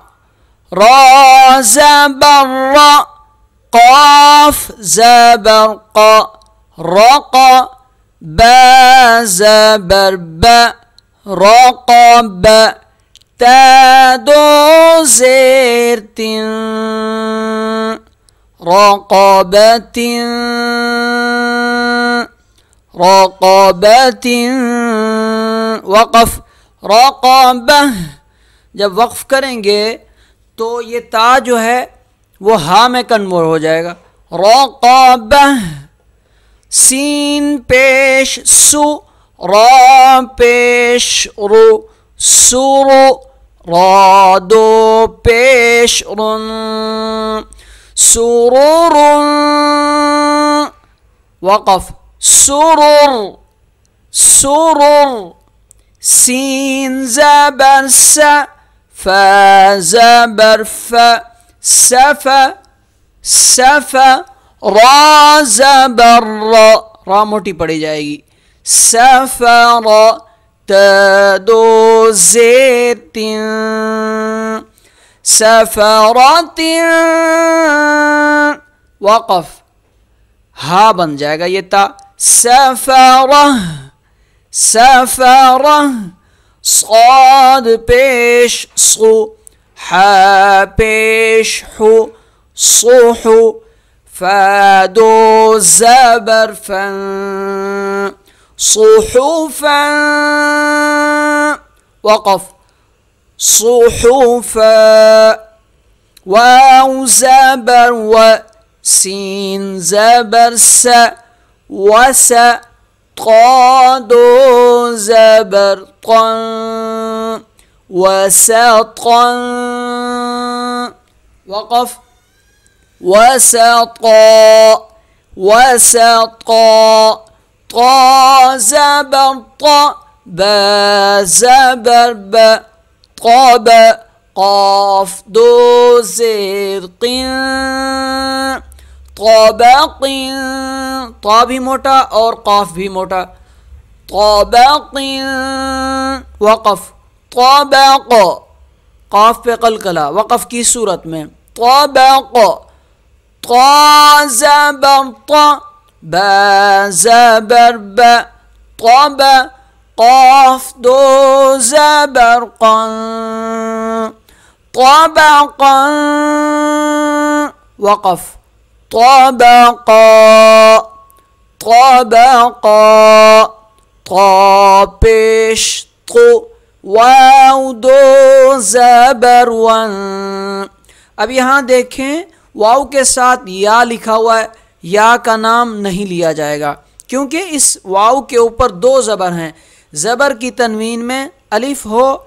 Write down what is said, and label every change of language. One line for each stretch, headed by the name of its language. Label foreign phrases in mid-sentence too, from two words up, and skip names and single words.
Urdu: را زبر را، قاف زبر قا رقا، با زبر با رقب، تا دو زیر تین رقبت رقبت، وقف رقبہ. جب وقف کریں گے تو یہ تا جو ہے وہ ہا میں کنورٹ ہو جائے گا. رقبہ سین پیش سو را پیش رو سورو را دو پیش رن سرور وقف سرور سرور سین زبر س فا زبر ف سف سف را زبر را را موٹی پڑی جائے گی سفر تدو زیر تین سفرت وقف ہا بن جائے گا یہ تا سفرہ سفرہ صاد پیش صو حا پیش حو صوحو فادو زبر فن صحفا وقف صحفا واو زبر و سين زبر س وس قادو زبر قن وسطا وقف وسطا وسطا طا زبر طا با زبر با طاب قاف دو زیر قن طابق طا بھی موٹا اور قاف بھی موٹا طابق وقف طابق قاف پہ قلقلہ وقف کی صورت میں طابق طا زبر طا با زبر با طاب قاف دو زبر قن طبقا وقف طبقا طبقا طا پیش طو واو دو زبر ون اب یہاں دیکھیں واو کے ساتھ یا لکھا ہوا ہے یا کا نام نہیں لیا جائے گا کیونکہ اس واو کے اوپر دو زبر ہیں زبر کی تنوین میں الف ہو